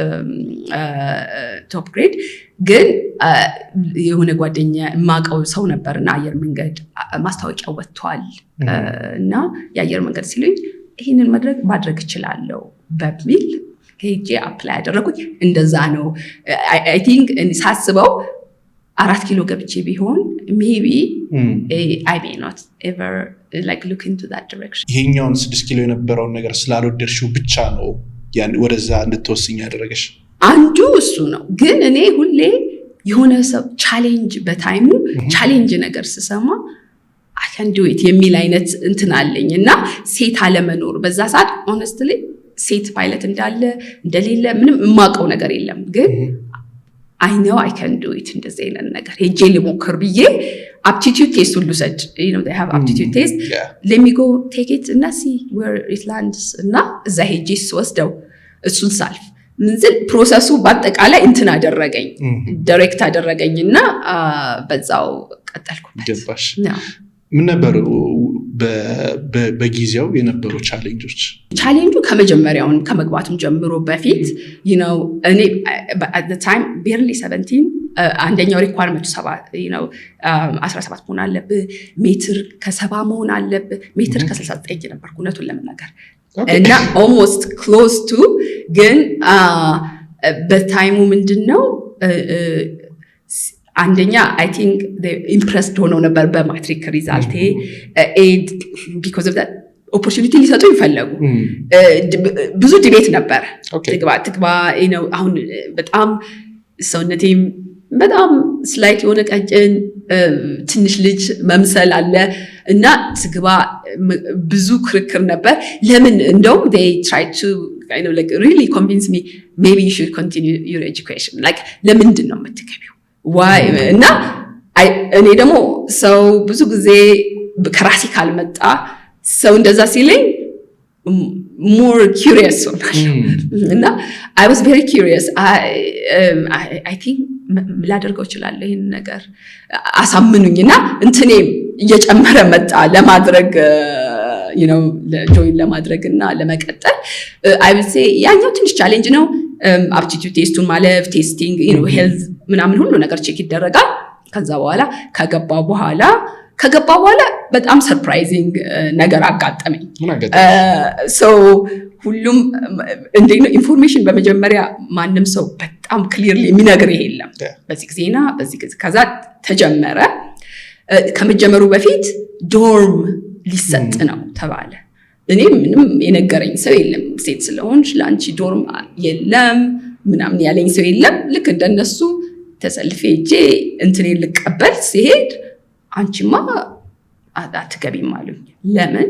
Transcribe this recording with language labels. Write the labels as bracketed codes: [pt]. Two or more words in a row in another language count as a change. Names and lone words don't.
[en] top grade። [am] ግን የሆነ ጓደኛ የማውቀው ሰው ነበርና አየር መንገድ ማስታወቂያ ወጥቷል እና የአየር መንገድ ሲሉኝ ይህንን ማድረግ እችላለሁ በሚል ሄጄ አፕላይ ያደረኩት። እንደዛ ነው [en] I think [am] ሳስበው 4 ኪሎ ገብቼ ቢሆን [en] maybe I may not ever look into that direction። [am] ይሄኛውን 6 ኪሎ የነበረውን ነገር ስላልወደድሽው ብቻ ነው ወደዛ እንድትወስኝ ያደረገሽ? አንዱ እሱ ነው። ግን እኔ ሁሌ የሆነ ሰው ቻሌንጅ በታይሙ ቻሌንጅ ነገር ስሰማ [en] I can do it [am] የሚል አይነት እንትን አለኝ እና ሴት አለመኖር በዛ ሰዓት honestly ሴት ፓይለት እንዳለ እንደሌለ ምንም የማውቀው ነገር የለም። ግን [en] I know I can do it [am] እንደዚህ አይነት ነገር ሄጄ ልሞክር ብዬ [en] aptitude test [am] ሁሉ ሰድ [en] they have aptitude test let me go take it [am] እና [en] see where it lands [am] እና እዛ ሄጄ ስወስደው እሱን ሳልፍ ምንዝል ፕሮሰሱ በአጠቃላይ እንትን አደረገኝ ዳይሬክት አደረገኝና በዛው ቀጠልኩበት። ገባሽ? ምን ነበር በጊዜው የነበሩ ቻሌንጆች? ቻሌንጁ ከመጀመሪያውን ከመግባቱም ጀምሮ በፊት እኔ [en] at the time barely 17 [am] አንደኛው ሪኳርመንቱ 17 መሆን አለብህ፣ ሜትር ከ70 መሆን አለብህ። ሜትር ከ69 ነበርኩ እውነቱን ለመናገር እና [en] almost close to [am] ግን በታይሙ ምንድነው አንደኛ [en] I think they impressed [am] ሆነው ነበር በማትሪክ ሪዛልቴ ኤድ [en] because of that opportunity [am] ሊሰጡ ይፈለጉ። ብዙ ዲቤት ነበር ትግባ አሁን በጣም ሰውነቴም በጣም ስላይት የሆነ ቀጭን ትንሽ ልጅ መምሰል አለ እና ትግባ ብዙ ክርክር ነበር። ለምን እንደውም [en] they tried to like really convince me maybe you should continue your education like [am] ለምንድን ነው የምትገቢው why እና እኔ ደግሞ ሰው ብዙ ጊዜ ከራሴ ካልመጣ ሰው እንደዛ ሲለኝ [en] more curious [am] እና [en] I was very curious I think [am] ላደርገው እችላለሁ ይሄን ነገር አሳምኑኝና እንትኔም እየጨመረ መጣ ለማድረግ ጆይን ለማድረግና ለመቀጠል [en] I would say [am] ያኛው ትንሽ ቻሌንጅ ነው። aptitude ቴስቱን ማለፍ [en] testing health [am] ምናምን ሁሉ ነገር ቼክ ይደረጋል። ከዛ በኋላ ከገባ በኋላ በጣም ሰርፕራይዚንግ ነገር አጋጠመኝ። ሁሉም እንዴት ነው ኢንፎርሜሽን በመጀመሪያ ማንም ሰው በጣም ክሊርሊ የሚነግር የለም በዚህ ጊዜና በዚህ ጊዜ። ከዛ ተጀመረ። ከመጀመሩ በፊት ዶርም ሊሰጥ ነው ተባለ። እኔ ምንም የነገረኝ ሰው የለም። ሴት ስለሆንሽ ለአንቺ ዶርም የለም ምናምን ያለኝ ሰው የለም። ልክ እንደነሱ ተሰልፌ እጄ እንትኔን ልቀበል ሲሄድ አንቺማ አትገቢም አሉኝ። ለምን?